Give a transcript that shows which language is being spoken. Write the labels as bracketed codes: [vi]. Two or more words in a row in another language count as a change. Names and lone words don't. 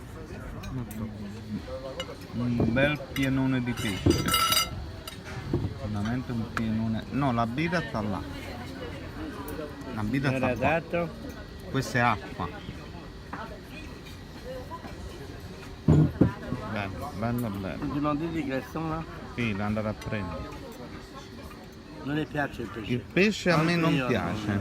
[it] Un bel pienone di pesce. Veramente un pienone. No, la birra sta là. La birra sta Era qua. dato? Questa è acqua. Bello, bello, bello. [fr] Tu demandes des glaçons là? [it] Sì, da andare a prendere. Non le piace il pesce? Il pesce a me Anche non io piace.